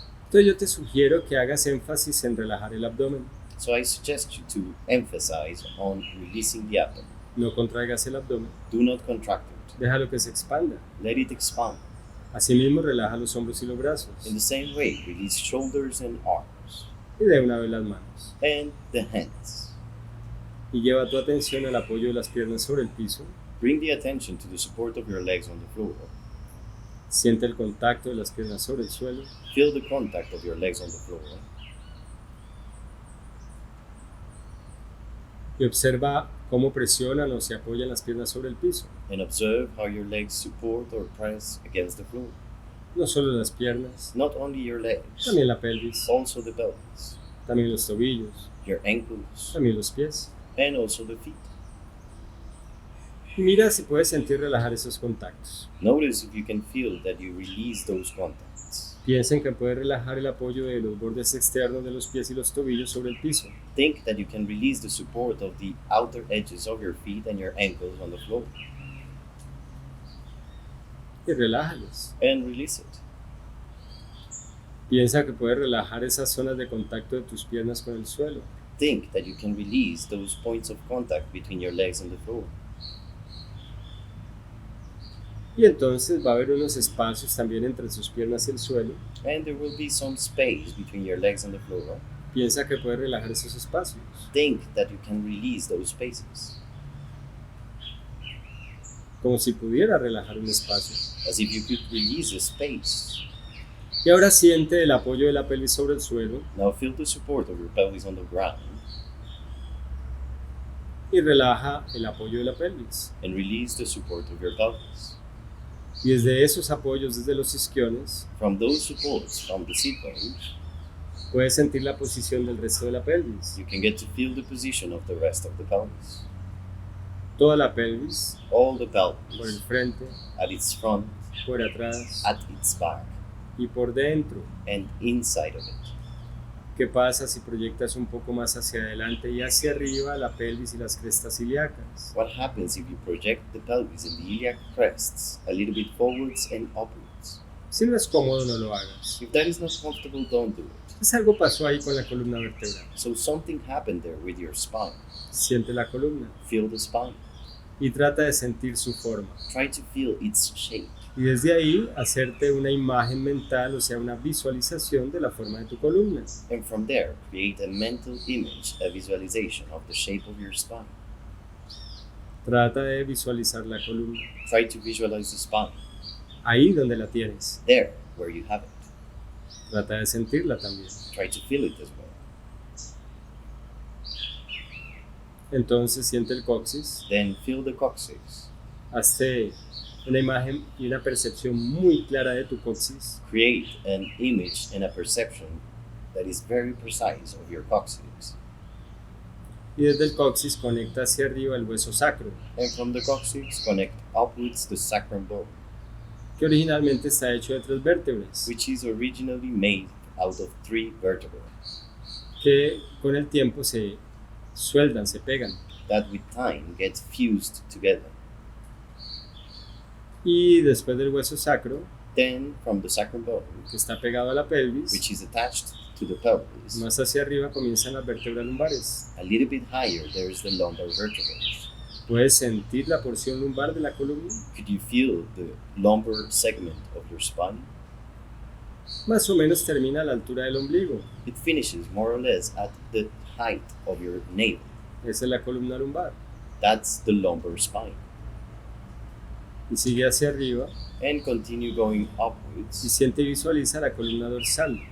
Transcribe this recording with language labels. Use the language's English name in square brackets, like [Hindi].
[Spanish] Entonces yo te sugiero que hagas énfasis en relajar el abdomen. [English] So I suggest you to emphasize on releasing the abdomen. [Spanish] No contraigas el abdomen, [English] Do not contract it. [Spanish] déjalo que se expanda. [English] Let it expand. [Spanish] Asimismo relaja los hombros y los brazos [English] In the same way, release shoulders and arms [Spanish] y de una vez las manos. [English] and the hands. [Spanish] Y lleva tu atención al apoyo de las piernas sobre el piso. [English] Bring the attention to the support of your legs on the floor. [Spanish] Siente el contacto de las piernas sobre el suelo. [English] Feel the contact of your legs on the floor. [Spanish] Y observa cómo presionan o se apoyan las piernas sobre el piso. [English] And observe how your legs support or press against the floor. [Spanish] No solo las piernas, [English] Not only your legs, [Spanish] también la pelvis, [English] also the pelvis, [Spanish] también los tobillos, [English] your ankles, [Spanish] también los pies. [English] and also the feet. [Spanish] Y mira si puedes sentir relajar esos contactos. [English] Notice if you can feel that you release those contacts. [Spanish] Piensa en que puedes relajar el apoyo de los bordes externos de los pies y los tobillos sobre el piso. [English] Think that you can release the support of the outer edges of your feet and your ankles on the floor. [Spanish] Y relájalos. [English] And release it. [Spanish] Piensa que puedes relajar esas zonas de contacto de tus piernas con el suelo. [English] Think that you can release those points of contact between your legs and the floor. [Spanish] Y entonces va a haber unos espacios también entre sus piernas y el suelo. [English] And there will be some space between your legs and the floor. [Spanish] Piensa que puedes relajar esos espacios. [English] Think that you can release those spaces. [Spanish] Como si pudiera relajar un espacio. [English] As if you could release a space. [Spanish] Y ahora siente el apoyo de la pelvis sobre el suelo [English] Now feel the support of your pelvis on the ground [Spanish] y relaja el apoyo de la pelvis. [English] and release the support of your pelvis. [Spanish] Y desde esos apoyos, desde los isquiones, [English] From those supports, from the sit bones, [Spanish] puedes sentir la posición del resto de la pelvis. [English] you can get to feel the position of the rest of the pelvis. [Spanish] Toda la pelvis, [English] All the [Spanish] por el [English] pelvis [Spanish] frente, [English] at its front, [Spanish] por atrás [English] at its back, [Spanish] y por dentro. [English] and inside of it. [Spanish] ¿Qué pasa si proyectas un poco más hacia adelante y hacia arriba la pelvis y las crestas ilíacas? [English] What happens if you project the pelvis and the iliac crests a little bit forwards and upwards? [Spanish] Si no es cómodo, no lo hagas. [English] If that is not comfortable, don't do it. [Spanish] Pues algo pasó ahí con la columna vertebral. [English] So something happened there with your spine. [Spanish] Siente la columna [English] Feel the spine. [Spanish] y trata de sentir su forma. [English] Try to feel its shape. [Spanish] Y desde ahí hacerte una imagen mental, o sea, una visualización de la forma de tu columna. [English] And from there, create a mental image, a visualization of the shape of your spine. [Spanish] Trata de visualizar la columna, [English] Try to visualize the spine, [Spanish] ahí donde la tienes. [English] there where you have it. [Spanish] Trata de sentirla también. [English] Try to feel it as well. [Spanish] Entonces siente el coxis, [English] Then feel the coccyx. [Spanish] hazte una imagen y una percepción muy clara de tu coxis. [English] Create an image and a perception that is very precise of your coccyx. [Spanish] Y desde el coxis conecta hacia arriba el hueso sacro, [English] And from the coccyx, connect upwards the sacrum bone, [Spanish] que originalmente está hecho de 3 vértebras, [English] which is originally made out of 3 vertebrae, [Spanish] que con el tiempo se sueldan, se pegan. [English] that with time get fused together. [Spanish] Y después del hueso sacro, [English] Then, from the sacrum bone, [Spanish] que está pegado a la pelvis, [English] which is attached to the pelvis, [Spanish] más hacia arriba comienzan las vértebras lumbares. [English] a little bit higher, there is the lumbar vertebrae. [Spanish] ¿Puedes sentir la porción lumbar de la columna? [English] Could you feel the lumbar segment of your spine? [Spanish] Más o menos termina a la altura del ombligo. [English] It finishes more or less at the height of your navel. [Spanish] Esa es la columna lumbar. [English] That's the lumbar spine. [Spanish] Y sigue hacia arriba [English] And continue going [Spanish] y [English] upwards. [Spanish] siente y visualiza la columna dorsal.